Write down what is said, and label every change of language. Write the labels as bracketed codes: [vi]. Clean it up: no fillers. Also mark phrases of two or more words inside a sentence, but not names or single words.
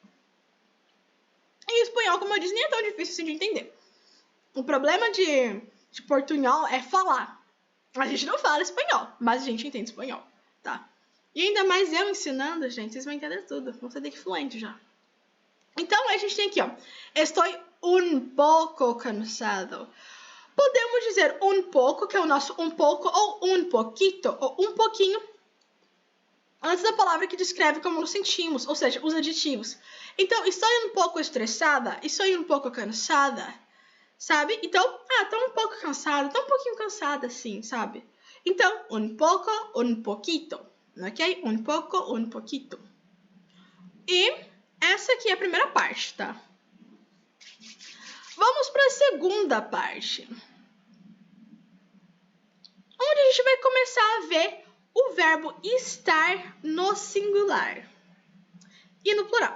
[pt] E o espanhol, como eu disse, nem é tão difícil assim de entender. O problema de portunhol é falar. A gente não fala espanhol, mas a gente entende espanhol, tá? E ainda mais eu ensinando, gente, vocês vão entender tudo. Vão ser daqui fluente já. Então, a gente tem aqui, ó. Estou [es] un poco cansado. [pt] Podemos dizer un pouco, que é o nosso um pouco, ou [es] un poquito, [pt] ou um pouquinho, antes da palavra que descreve como nos sentimos, ou seja, os adjetivos. Então, estou um pouco estressada, estou um pouco cansada, sabe? Então, tô um pouco cansada, tô um pouquinho cansada, assim, sabe? Então, [es] un poco, un poquito, ok? Un poco, un poquito. [pt] E essa aqui é a primeira parte, tá? Vamos para a segunda parte, onde a gente vai começar a ver o verbo estar no singular e no plural.